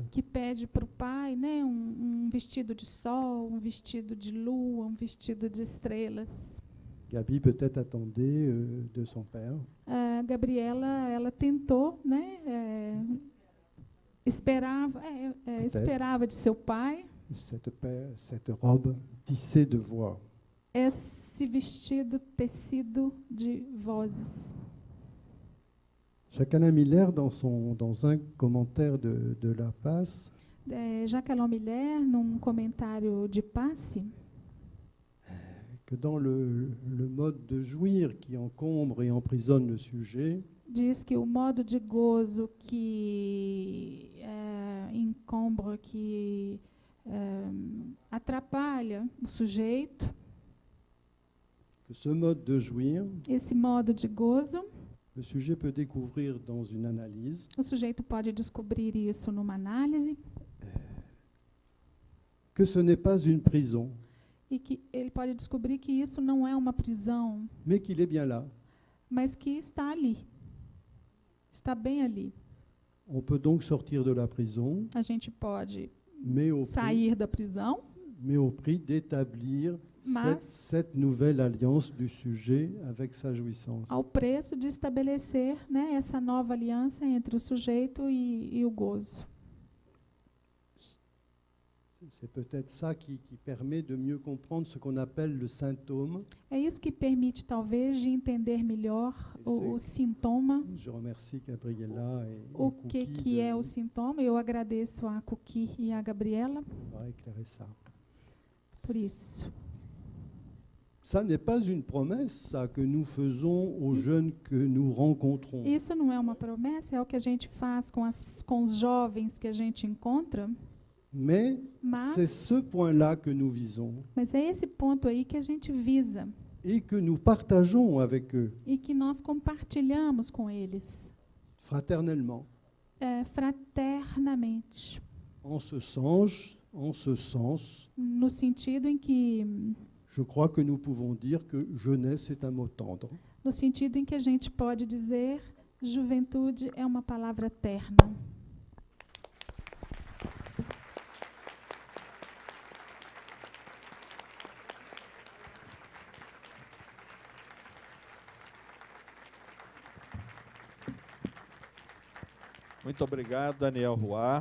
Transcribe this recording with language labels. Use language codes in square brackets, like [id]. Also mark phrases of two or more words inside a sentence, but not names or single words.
[pt] Que pede para o pai, né, um vestido de sol, um vestido de lua, um vestido de estrelas. [fr] Gabi peut-être attendait de son père [pt] A Gabriela, ela tentou, né, esperava de seu pai [fr] cette robe tissée de voix. [pt] esse vestido tecido de vozes. [fr] Jacques Alain Miller, dans un commentaire de La Passe, [pt] Jacques Alain Miller, num comentário de passe, [fr] que dans le mode de jouir qui encombre et emprisonne le sujet, [pt] diz que o modo de gozo que encombra, que atrapalha o sujeito, [fr] que ce mode de jouir, [pt] esse modo de gozo, [fr] le sujet peut découvrir dans une analyse [pt] o sujeito pode descobrir isso numa análise, [fr] que ce n'est pas une prison, [pt] e que ele pode descobrir que isso não é uma prisão, [fr] mais qu'il est bien là. [pt] mas que está ali, está bem ali. [fr] On peut donc sortir de la prison, [pt] A gente pode mais sair da prisão, [fr] au prix d'établir [pt] Mas- [fr] cette nouvelle alliance du sujet avec sa jouissance. [pt] ao preço de estabelecer, né, essa nova aliança entre o sujeito e o gozo. [fr] C'est peut-être ça qui permet de mieux comprendre ce qu'on appelle le symptôme. [pt] É isso que permite, talvez, de entender melhor o sintoma, [fr] Je remercie Gabriela et [pt] o Cookie que é o sintoma. Eu agradeço a Cookie e a Gabriela [fr] d'avoir éclairé ça. [pt] por isso. [fr] Ça n'est pas une promesse, ça, que nous faisons aux jeunes que nous rencontrons. [pt] Isso não é uma promessa, é o que a gente faz com os jovens que a gente encontra, [fr] Mais c'est [pt] mas, [fr] ce point-là que nous visons [pt] mas é esse ponto aí que a gente visa [fr] et que nous partageons avec eux [pt] e que nós compartilhamos com eles, [fr] fraternellement. [pt] fraternamente, [fr] En ce sens, [pt] no sentido em que, [fr] je crois que nous pouvons dire que jeunesse est un mot tendre. [pt] no sentido em que a gente pode dizer juventude é uma palavra terna. Muito obrigado, Daniel Roy.